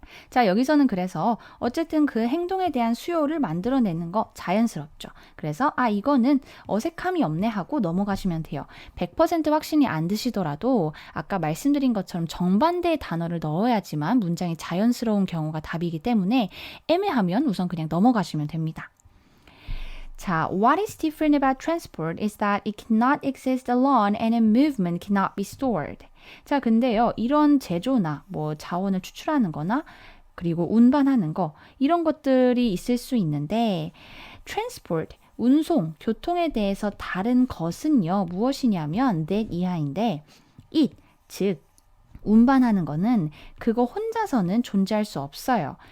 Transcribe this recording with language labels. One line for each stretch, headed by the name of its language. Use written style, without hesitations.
Korean: 자, 여기서는 그래서 어쨌든 그 행동에 대한 수요를 만들어내는 거 자연스럽죠. 그래서 이거는 어색함이 없네 하고 넘어가시면 돼요. 100% 확신이 안 드시더라도 아까 말씀드린 것처럼 정반대의 단어를 넣어야지만 문장이 자연스러운 경우가 답이기 때문에 애매하면 우선 그냥 넘어가시면 됩니다.
English: 자, what is different about transport is that it cannot exist alone and a movement cannot be stored.
Korean: 자, 근데요, 이런 제조나 뭐 자원을 추출하는 거나 그리고 운반하는 거 이런 것들이 있을 수 있는데 transport, 운송, 교통에 대해서 다른 것은요, 무엇이냐면 that 이하인데 it, 즉 운반하는 거는 그거 혼자서는 존재할 수 없어요.